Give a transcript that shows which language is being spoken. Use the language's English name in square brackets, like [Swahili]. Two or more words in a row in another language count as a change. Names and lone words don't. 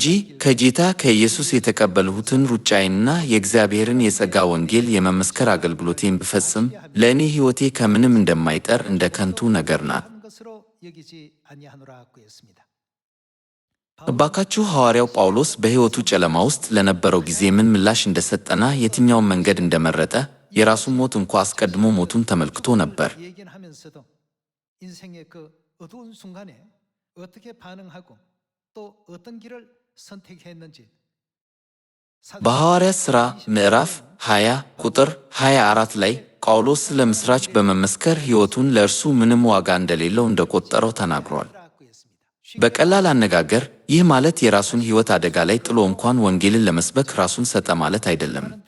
[Amharic] ከጌታ ከኢየሱስ የተቀበልሁትን ሩጫዬንና የእግዚአብሔርን የጸጋ ወንጌል የመመስከር አገልግሎቴን ብፈጽም ለእኔ ሕይወቴ ከምንም እንደማይጠር እንደ ከንቱ ነገር ናት። እባካችሁ ሐዋርያው ጳውሎስ በሕይወቱ ጨለማ ውስጥ ለነበረው ጊዜ ምን ምላሽ እንደሰጠና የትኛውን መንገድ እንደመረጠ የራሱን ሞት እንኳ አስቀድሞ ሞቱን ተመልክቶ ነበር። [Korean] 인생의 그 어두운 순간에 어떻게 반응하고 또 어떤 길을 선택했는지 [Amharic] በሐዋርያት ሥራ ምዕራፍ 20 ቁጥር 24 ላይ ጳውሎስ ስለ ምስራች በመመስከር ሕይወቱን ለእርሱ ምንም ዋጋ እንደሌለው እንደቆጠረው ተናግሯል። በቀላል አነጋገር ይህ ማለት የራሱን ሕይወት አደጋ ላይ ጥሎ እንኳን ወንጌልን ለመስበክ ራሱን ሰጠ ማለት አይደለም።